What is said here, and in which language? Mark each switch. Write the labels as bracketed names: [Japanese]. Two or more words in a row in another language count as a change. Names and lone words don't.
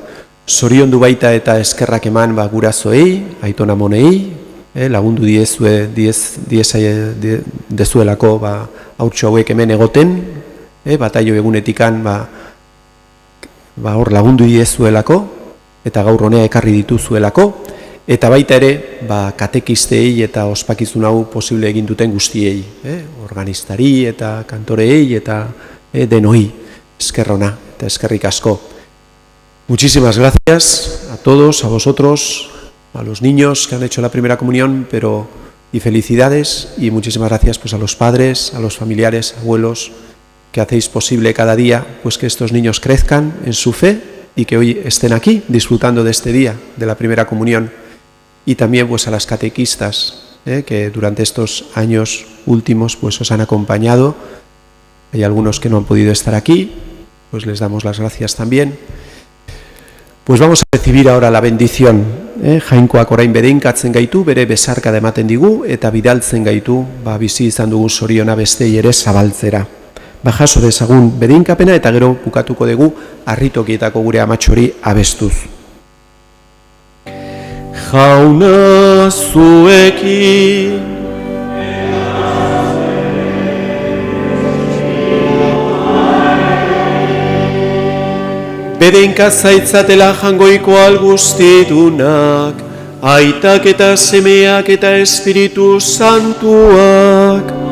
[Basque] Zorion du baita eta eskerrak eman gurasoei, aitona monei, lagundu dezuelako haurtxo hauek hemen egoten, bataio egunetikan hor lagundu diezuelako, eta gaur honea ekarri dituzuelako, eta baita ere katekistei eta ospakizun hau posible egin duten guztiei, organistari eta kantoreei eta denoi, eskerrona eta eskerrik asko. [Spanish] Muchísimas gracias a todos, a vosotros, a los niños que han hecho la primera comunión, y felicidades, y muchísimas gracias a los padres, a los familiares, abuelos, que hacéis posible cada día que estos niños crezcan en su fe y que hoy estén aquí disfrutando de este día, de la primera comunión, y también a las catequistas que durante estos años últimos os han acompañado. Hay algunos que no han podido estar aquí, les damos las gracias también. Vamos a recibir ahora la bendición. [Basque] Jainkoak orain bedeinkatzen gaitu, bere besarka ematen digu, eta bidaltzen gaitu, bizi izan dugun zoriona bestei ere zabaltzera. Jaso dezagun bedeinkapena eta gero bukatuko dugu harritokietako gure amatxori abestuz. Jauna zuekin bedeinka zaitzatela jangoiko alguztidunak, aitak eta semeak eta Espiritu Santuak.